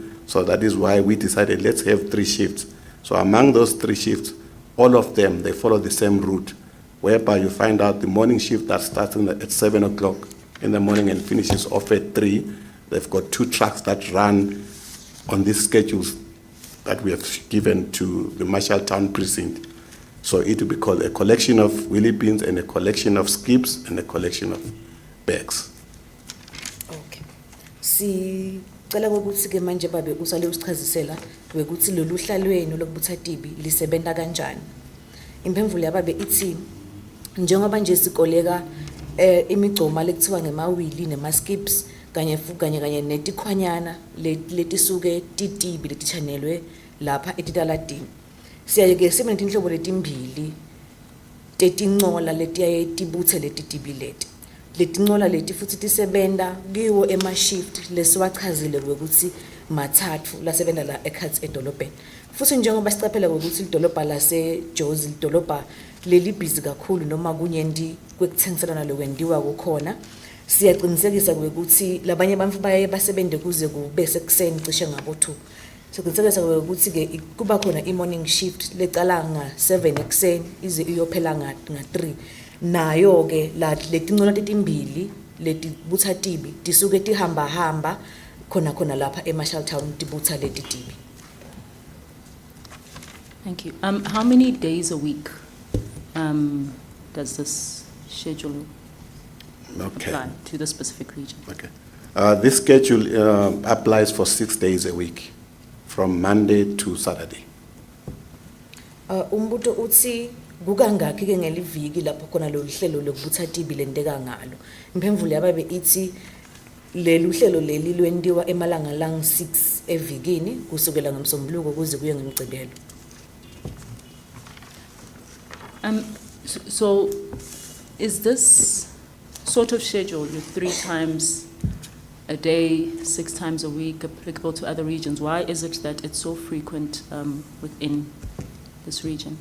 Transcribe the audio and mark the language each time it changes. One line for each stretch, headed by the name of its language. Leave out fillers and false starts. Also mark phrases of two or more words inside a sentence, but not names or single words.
English: So that is why we decided let's have 3 shifts. So among those 3 shifts, all of them, they follow the same route, whereby you find out the morning shift that starts at 7 o'clock in the morning and finishes off at 3. They've got 2 trucks that run on these schedules that we have given to the Marshalltown precinct. So it will be called a collection of wheelie bins and a collection of skips and a collection of bags. Okay.
Swati: Cela ukuthi ke manje babe usale usichazisela ukuthi loluhla lwenu lokubutha TB lisebenza kanjani. Impemvulo yababe ithi njengoba nje sikoleka imigcoma lekuthiwa ngemawili nemaskips kanye netikhwanyana letisuke TB letichanelwe lapha etitaladini. Siyake sibe netinhlobo letimbili tetincola letiyaye tibuthe leti TB leti. Letincola leti futhi tisebenta kiwo ema shift lesiwachazile ukuthi mathathu lasebenta la eKhatsi edolobheni. Futhi njengoba sicaphela ukuthi idolobha laseJozi idolobha leli busy kakhulu noma kunyenti kwekuthengiselana lokwendiwa kukhona, siyaqinisekisa ukuthi labanye abantu baye basebente kuze kube sekuseni cishe ngabo 2. Siqinisekisa ukuthi ke kuba khona i-
English: morning shift
Swati: lecala nga-7 ekuseni ize iyophela nga-3. Nayo ke letincola tetimbili letibutha tibi tisuke tihamba khona lapha eMarshall Town tibutha leti tibi.
English: Thank you. How many days a week does this schedule apply to the specific region? Okay. This schedule applies for 6 days a week, from Monday to Saturday.
Swati: Umbuto uthi kukangaki ke ngeliviki lapho khona lo hlelo lokubutha tibi lenteka ngalo. Imphendvulo yababe ithi lelu hlelo leli lwendiwa emalanga lang 6 evikini kusukela ngomsombuluko kuze kuye ngeMgcibelo.
English: So is this sort of schedule, 3 times a day, 6 times a week, applicable to other regions? Why is it that it's so frequent within this region?